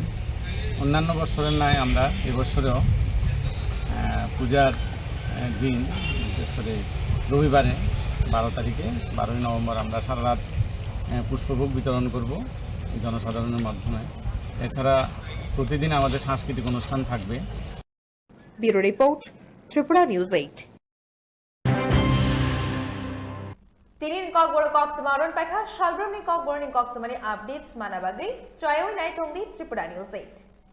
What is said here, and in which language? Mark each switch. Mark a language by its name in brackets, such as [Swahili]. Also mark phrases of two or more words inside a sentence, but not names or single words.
[Bangla] অন্যান্য বছরের ন্যায় আমরা এবছরেও পূজার দিন বিশেষ করে রবিবারে 12 তারিখে 12ই নভেম্বর আমরা সারা রাত পুষ্পভোগ বিতরণ করব জনসাধারণের মাধ্যমে। এছাড়া প্রতিদিন আমাদের সাংস্কৃতিক অনুষ্ঠান থাকবে। [English] bureau report, ত্রিপুরা নিউজ 8। [Kok Borok] Tinin kokboro koktumaron paikha shalbromni kokboroni koktumani updates manabagi choyoi nai tongdi Tripura News 8.